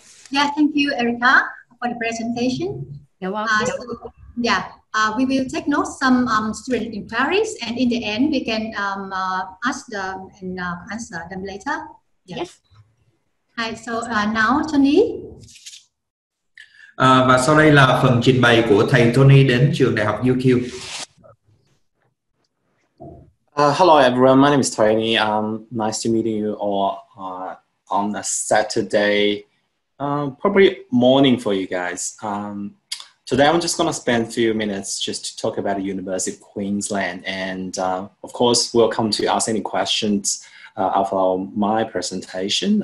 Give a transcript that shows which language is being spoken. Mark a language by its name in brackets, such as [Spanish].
[English] Yeah, thank you, Erica, for the presentation. You're welcome. We will take note some student inquiries, and in the end, we can ask them and answer them later. Yeah. Yes. Hi, so now Tony. [Vietnamese] Và sau đây là phần trình bày của thầy Tony đến trường Đại học UQ. [English] Hello everyone, my name is Tony. Nice to meet you all on a Saturday, probably morning for you guys. Today I'm just going to spend a few minutes just to talk about the University of Queensland, and of course welcome to ask any questions after my presentation.